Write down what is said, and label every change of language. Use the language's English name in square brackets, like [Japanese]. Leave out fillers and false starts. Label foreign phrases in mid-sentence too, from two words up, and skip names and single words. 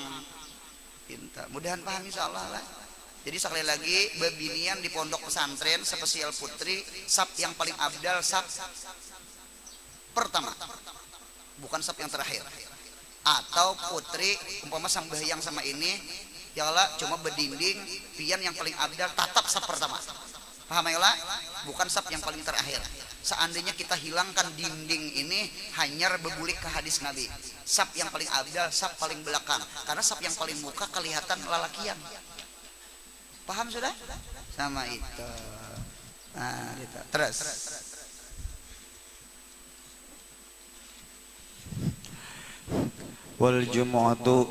[Banjar] Mudahan paham insyaallah lah. Jadi sekali lagi bebinian di pondok pesantren spesial putri sab yang paling abdal sab pertama, bukan sab yang terakhir. Atau putri umpama sembahyang sama ini ya Allah cuma berdinding pian yang paling abdal tatap sab pertama. Paham ya Allah? Bukan sab yang paling terakhir. Seandainya kita hilangkan dinding ini hanyar bebulik ke hadis Nabi. Sab yang paling abdal sab paling belakang. Karena sab yang paling muka kelihatan lalakian. Paham sudah? Sama itu. Nah, gitu. Terus. [Arabic] Wal jumu'atu.